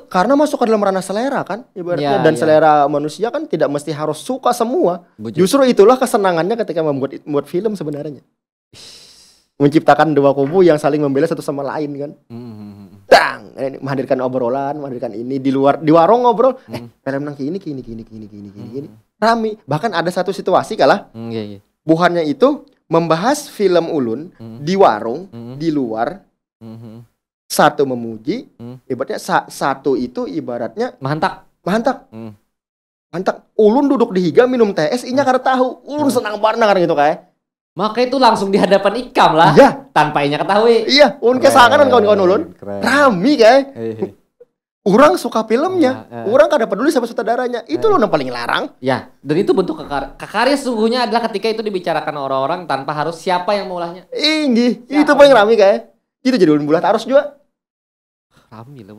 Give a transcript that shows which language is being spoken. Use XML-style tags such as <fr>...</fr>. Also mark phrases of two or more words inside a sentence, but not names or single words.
<id>Karena masuk ke dalam ranah selera kan ibaratnya dan selera manusia kan tidak mesti harus suka semua. Justru itulah kesenangannya ketika membuat film sebenarnya. Menciptakan dua kubu yang saling membela satu sama lain kan. Menghadirkan obrolan, menghadirkan ini di warung ngobrol.</id> <bjn>Film nang gini. Rame. Bahkan ada satu situasi kalah. Buhannya itu membahas film ulun di warung, di luar.</bjn> <id>Satu memuji, ibaratnya satu itu ibaratnya mantap.</id> <bjn>Ulun duduk di higa minum teh es, inya kada tahu. Ulun senang banget kan gitu kayak.</bjn> <id>Maka itu langsung di hadapan Ikam lah. Iya.</id> <bjn>Tanpa inya ketahui. Iya, ulun kesanganan kawan-kawan ulun.</bjn> <id>Keren. Rami kayak. Orang suka filmnya, Iya,</id> <bjn>orang kada peduli sama sutradaranya. Itu loh yang paling larang.</bjn> <id>Ya, dan itu bentuk kekarya sesungguhnya adalah ketika itu dibicarakan orang-orang tanpa harus siapa yang mengolahnya.</id> <bjn>Inggi,</bjn> <id>Ya, itu paling rami kayak. Itu jadi ulun bulat harus juga. Rami lah.</id>